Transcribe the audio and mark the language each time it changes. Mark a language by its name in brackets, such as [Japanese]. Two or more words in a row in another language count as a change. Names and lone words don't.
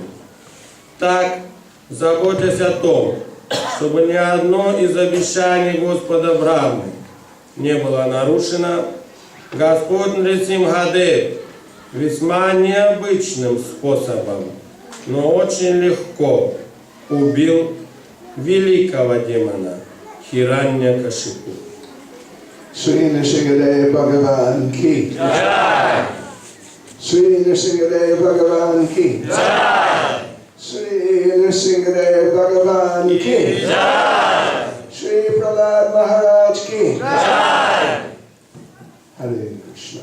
[Russian] Так, заботясь о том, чтобы ни одно из обещаний Господа Брахмы не было нарушено, Господь Нрсимхадев весьма необычным способом, но очень легко убил великого демона Хираньякашипу. [Hindi] श्री नृसिंहदेव भगवान की जय! श्री नृसिंहदेव भगवान की जय! श्री नृसिंहदेव भगवान की जय! श्री प्रह्लाद महाराज की जय! Hare Krishna.